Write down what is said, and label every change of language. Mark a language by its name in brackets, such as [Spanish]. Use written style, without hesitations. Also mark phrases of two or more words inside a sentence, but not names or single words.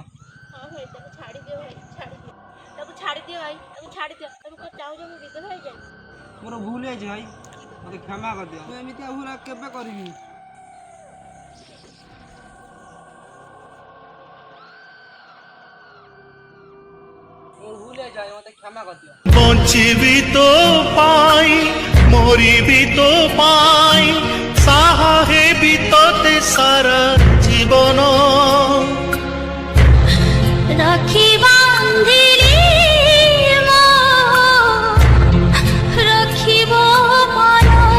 [Odia] ହଁ ଭାଇ ତାକୁ ଛାଡ଼ିଦିଅ ଭାଇ, ଛାଡ଼ିଦିଅ ତାକୁ ଛାଡ଼ିଦିଅ ଭାଇ, ତାକୁ ଛାଡ଼ିଦିଅ। ତମେ କଣ ଚାହୁଁଛ ମୁଁ ବିଧବା ହେଇଯାଏ? ମୋର ଭୁଲ ହେଇଛି ଭାଇ, ମୋତେ କ୍ଷମା କରିଦିଅ। ମୁଁ ଏମିତିଆ ଭୁଲ ଆଉ କେବେ କରିବିନି। ମୋର ଭୁଲ ହେଇଛି ଭାଇ, ମୋତେ କ୍ଷମା କରିଦିଅ। ବଞ୍ଚିବି ତୋ ପାଇଁ ମରିବି ତୋ ପାଇଁ ସାହା ହେବି ତୋତେ ସାରା ଜୀବନ ରାଖି ବାନ୍ଧିଲି ରଖିବ ମନ